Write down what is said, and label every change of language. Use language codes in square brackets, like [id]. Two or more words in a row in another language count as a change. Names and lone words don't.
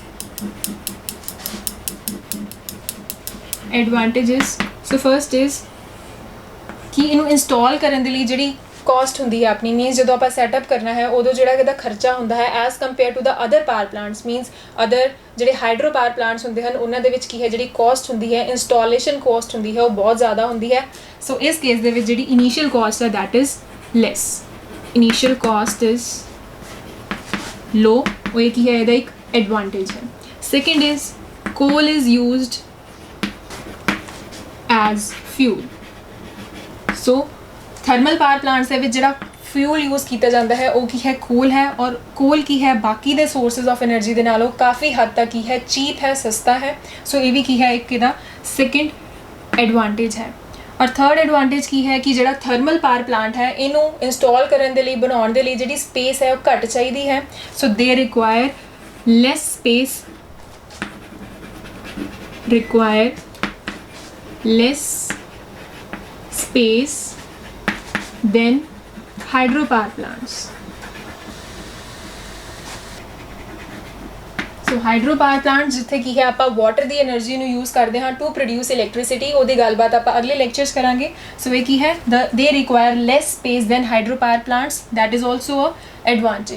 [en] advantages so first is [pa] ਕਿ ਇਹਨੂੰ ਇੰਸਟਾਲ ਕਰਨ ਦੇ ਲਈ ਜਿਹੜੀ ਕਾਸਟ ਹੁੰਦੀ ਹੈ ਆਪਣੀ ਮੀਨਸ ਜਦੋਂ ਆਪਾਂ ਸੈਟਅਪ ਕਰਨਾ ਹੈ ਉਦੋਂ ਜਿਹੜਾ ਇਹਦਾ ਖਰਚਾ ਹੁੰਦਾ ਹੈ [en] as compare to the other power plants means other [pa] ਜਿਹੜੇ [en] hydro power plants [pa] ਹੁੰਦੇ ਹਨ ਉਹਨਾਂ ਦੇ ਵਿੱਚ ਕੀ ਹੈ ਜਿਹੜੀ ਕਾਸਟ ਹੁੰਦੀ ਹੈ [en] installation cost [pa] ਹੁੰਦੀ ਹੈ ਉਹ ਬਹੁਤ ਜ਼ਿਆਦਾ ਹੁੰਦੀ ਹੈ। ਸੋ ਇਸ ਕੇਸ ਦੇ ਵਿੱਚ ਜਿਹੜੀ [en] initial cost [pa] ਹੈ [en] that is less. initial cost is low [pa] ਉਹ ਇਹ ਕੀ ਹੈ ਇਹਦਾ ਇੱਕ ਐਡਵਾਂਟੇਜ ਹੈ। [en] second is coal is used as fuel। so thermal power plants [pa] ਦੇ ਵਿੱਚ ਜਿਹੜਾ ਫਿਊਲ ਯੂਜ਼ ਕੀਤਾ ਜਾਂਦਾ ਹੈ ਉਹ ਕੀ ਹੈ ਕੋਲ ਹੈ ਔਰ ਕੋਲ ਕੀ ਹੈ ਬਾਕੀ ਦੇ [en] sources of energy [pa] ਦੇ ਨਾਲੋਂ ਕਾਫੀ ਹੱਦ ਤੱਕ ਕੀ ਹੈ ਚੀਪ ਹੈ ਸਸਤਾ ਹੈ। ਸੋ ਇਹ ਵੀ ਕੀ ਹੈ ਇੱਕ ਇਹਦਾ ਸੈਕਿੰਡ ਐਡਵਾਂਟੇਜ ਹੈ। ਔਰ ਥਰਡ ਐਡਵਾਂਟੇਜ ਕੀ ਹੈ ਕਿ ਜਿਹੜਾ ਥਰਮਲ ਪਾਵਰ ਪਲਾਂਟ ਹੈ ਇਹਨੂੰ ਇੰਸਟਾਲ ਕਰਨ ਦੇ ਲਈ ਬਣਾਉਣ ਦੇ ਲਈ ਜਿਹੜੀ ਸਪੇਸ ਹੈ ਉਹ ਘੱਟ ਚਾਹੀਦੀ ਹੈ। [en] so they require less space less space than hydropower plants। [pa] ਸੋ ਹਾਈਡਰੋ ਪਾਵਰ ਪਲਾਂਟ ਜਿੱਥੇ ਕੀ ਹੈ ਆਪਾਂ ਵਾਟਰ ਦੀ એનર્ਜੀ ਨੂੰ ਯੂਜ਼ ਕਰਦੇ ਹਾਂ [en] to produce electricity [pa] ਉਹਦੀ ਗੱਲਬਾਤ ਆਪਾਂ ਅਗਲੇ ਲੈਕਚਰਸ ਕਰਾਂਗੇ। [en] ਸੋ [pa] ਇਹ ਕੀ ਹੈ [en] they require less space than hydro power plants that is also a advantage.